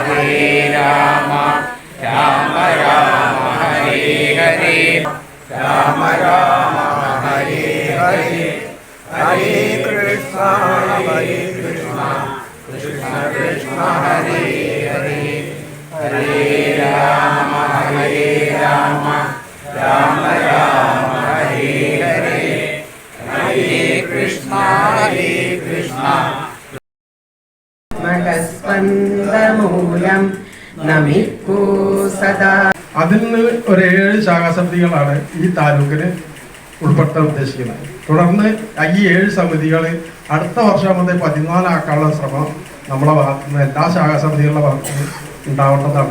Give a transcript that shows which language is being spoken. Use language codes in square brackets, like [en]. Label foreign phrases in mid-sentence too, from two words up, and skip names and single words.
[sa] राम राम हरे हरे राम हरे हरे हरे कृष्ण कृष्ण कृष्ण हरे हरे हरे राम राम राम हरे हरे हरे कृष्ण [ml] മകസ്പന്ദമൂലം നമിക്കൂ സദാ. അതിൽ നിന്ന് ഒരു 7 ശാഖാസമിതികളാണ് ഈ താലൂക്കിന് ഉൾപ്പെടുത്താൻ ഉദ്ദേശിക്കുന്നത്. തുടർന്ന് ഈ 7 സമിതികൾ അടുത്ത വർഷം മുതൽ 14 ആക്കാനുള്ള ശ്രമം നമ്മളെ ഭാഗത്തു നിന്ന് എല്ലാ ശാഖാസമിതികളുടെ ഭാഗത്തു നിന്ന് ഉണ്ടാവേണ്ടതാണ്.